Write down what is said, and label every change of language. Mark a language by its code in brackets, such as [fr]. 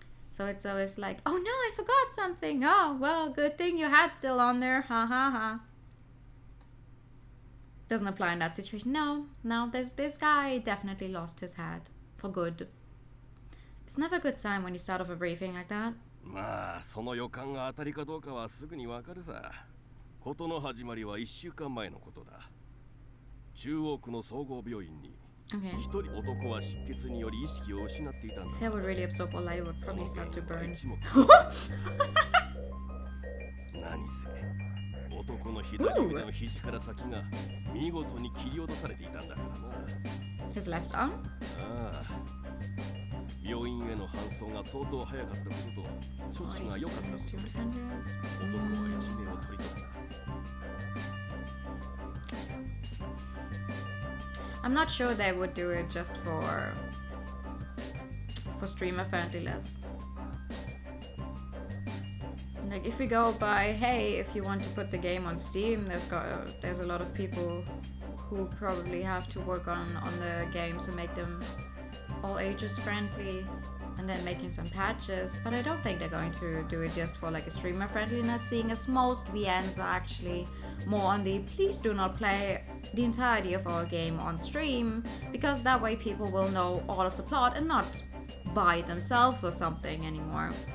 [en] So it's always like, oh no, I forgot something. Oh, well, good thing your head's still on there. Ha ha ha. Doesn't apply in that situation. No, this guy definitely lost his head. For good. It's never a good sign when you start off a briefing like that. [ja] まあその予感が当たりかどうかはすぐにわかるさ。事の始まりは1週間前のことだ。中央区の総合病院に一人男は失血により意識を失っていたんだ。 [en] If I would really absorb all light, it would probably start to burn. [ja] 何せ男の左腕の肘から先が見事に切り落とされていたんだからな。 [en] His left arm? [ja] ああ。病院への搬送が相当早かったことと処置が良かったことで男は一命を取り留めた。 [en] I'm not sure they would do it just for streamer friendliness. Like if we go by, hey, if you want to put the game on Steam, there's a lot of people who probably have to work on the games and make them all ages friendly and then making some patches, but I don't think they're going to do it just for like a streamer friendliness, seeing as most VNs are actually more on the please do not play the entirety of our game on stream, because that way people will know all of the plot and not buy it themselves or something anymore.